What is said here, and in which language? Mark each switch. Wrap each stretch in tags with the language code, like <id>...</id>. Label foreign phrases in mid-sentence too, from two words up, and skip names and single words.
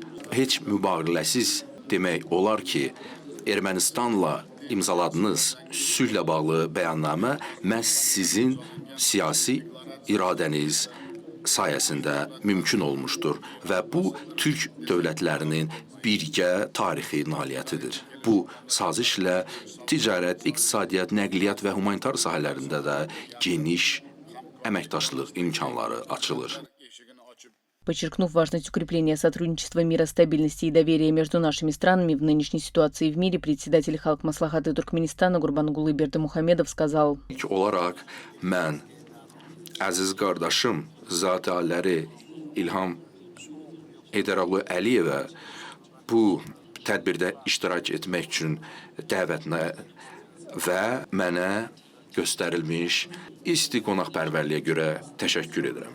<az>Heç mübaliğəsiz demək olar ki, Ermənistanla imzaladığınız sülhlə bağlı bəyannamə məhz sizin siyasi iradəniz sayəsində mümkün olmuşdur və bu Türk dövlətlərinin birgə tarixi nailiyyətidir. Bu sazişlə ticarət, iqtisadiyyat, nəqliyyat və humanitar sahələrində də geniş əməkdaşlıq imkanları açılır.</az> <ru>Подчеркнув важность укрепления сотрудничества, мира, стабильности и доверия между нашими странами в нынешней ситуации в мире, председатель Халк Маслахаты Туркменистана Гурбангулы Бердымухамедов сказал:</ru> <az>İlk olaraq mən əziz qardaşım Zati Aliləri İlham Heydəroğlu Əliyevə bu tədbirdə iştirak etmək üçün dəvətinə və mənə göstərilmiş isti qonaqpərvərliyə görə təşəkkür edirəm.</az>